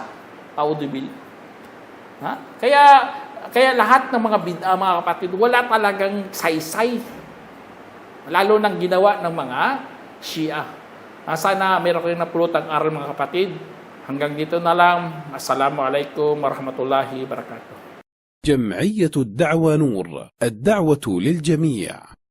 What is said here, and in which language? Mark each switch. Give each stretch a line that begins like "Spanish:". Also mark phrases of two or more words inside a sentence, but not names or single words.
Filipino: Audible. Kaya lahat ng mga bid'ah, mga kapatid, wala talagang saysay. Lalo nang ginawa ng mga Shia. Sana meron kayong napulutang aral, mga kapatid. Hanggang dito na lang.
Arabic: السلام عليكم ورحمة الله وبركاته. جمعية الدعوة نور، الدعوة للجميع.